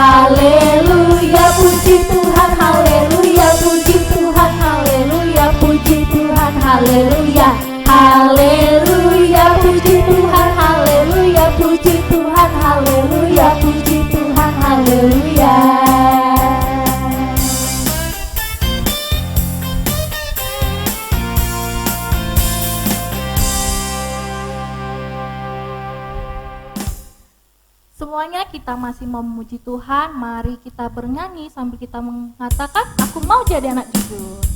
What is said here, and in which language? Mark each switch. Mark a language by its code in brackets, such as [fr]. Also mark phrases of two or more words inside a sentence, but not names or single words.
[id] Haleluya, puji Tuhan, haleluya, puji Tuhan, haleluya, puji Tuhan, haleluya. Haleluya, puji Tuhan, haleluya, puji Tuhan, haleluya, puji Tuhan, haleluya. Semuanya kita masih mau memuji Tuhan, mari kita bernyanyi sambil kita mengatakan, aku mau jadi anak jujur.